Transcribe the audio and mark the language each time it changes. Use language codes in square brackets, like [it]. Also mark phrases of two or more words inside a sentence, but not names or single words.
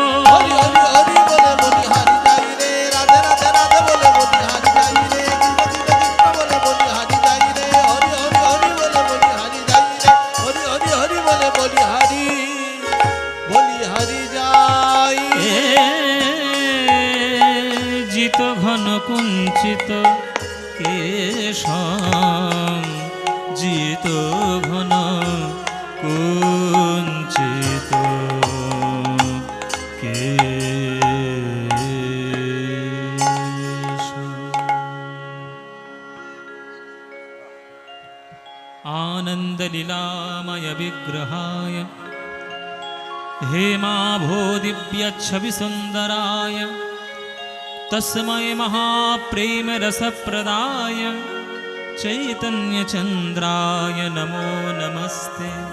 [bn] হরি হরি হরি বলে বলি হারি যাই রে রাধে রাধে রাধে বলে বলি হারি যাই রে কৃষ্ণ কৃষ্ণ কৃষ্ণ বলে বলি হারি যাই রে হরি হরি হরি বলে বলি হারি যাই রে হরি হরি হরি বলে বলি হারি যাই [sa] এ জিত ঘন কুঞ্চিত কেশম জিত ঘন কুঞ্চিত आनन्दलीलामय विग्रहाय हेमाभो दिव्यच्छविसुन्दराय तस्मै महाप्रेमरसप्रदाय चैतन्यचन्द्राय नमो नमस्ते